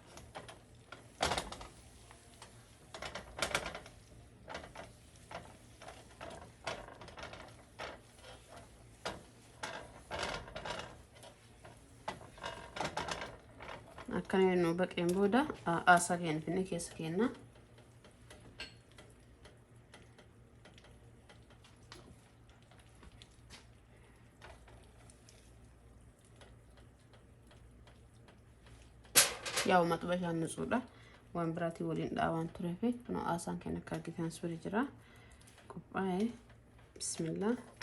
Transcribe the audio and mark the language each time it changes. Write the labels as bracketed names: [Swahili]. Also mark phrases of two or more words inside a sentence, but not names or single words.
[Oromo] Akkana nu baqeen booda aasaa keenya finne keessa keenna. [Amharic] ያው መጥበሻን ንጹህዳ [Oromo] waan biraatii waliin dhaawaan tureef kun aasaan keenya akka argitan suura jira. Qophaa'ee bismillah.